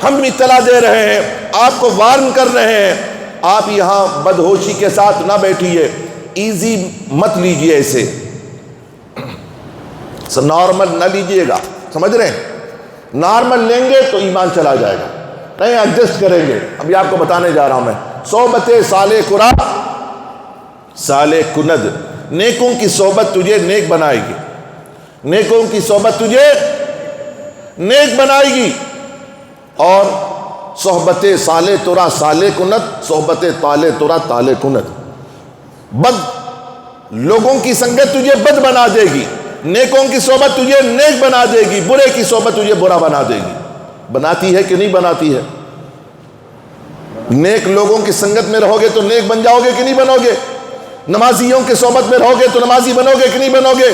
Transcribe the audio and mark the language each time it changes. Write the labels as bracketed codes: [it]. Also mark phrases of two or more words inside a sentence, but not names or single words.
[ur] ہم اطلاع دے رہے ہیں، آپ کو وارن کر رہے ہیں، آپ یہاں بدہوشی کے ساتھ نہ بیٹھیے، ایزی مت لیجئے، اسے نارمل نہ لیجئے گا، سمجھ رہے ہیں؟ نارمل لیں گے تو ایمان چلا جائے گا، نہیں ایڈجسٹ کریں گے۔ ابھی آپ کو بتانے جا رہا ہوں میں، [fa] صحبت صالح قرا صالح کند، [ur] نیکوں کی صحبت تجھے نیک بنائے گی، نیکوں کی صحبت تجھے نیک بنائے گی، اور [fa] صحبت صالح ترا صالح کند، صحبت طالح ترا طالح کند۔ [ur] بد لوگوں کی سنگت تجھے بد بنا دے گی، نیکوں کی صحبت تجھے نیک بنا دے گی، برے کی صحبت تجھے برا بنا دے گی۔ بناتی ہے کہ نہیں بناتی ہے؟ نیک لوگوں کی سنگت میں رہو گے تو نیک بن جاؤ گے کہ نہیں بنو گے؟ نمازیوں کی صحبت میں رہو گے تو نمازی بنو گے کہ نہیں بنو گے؟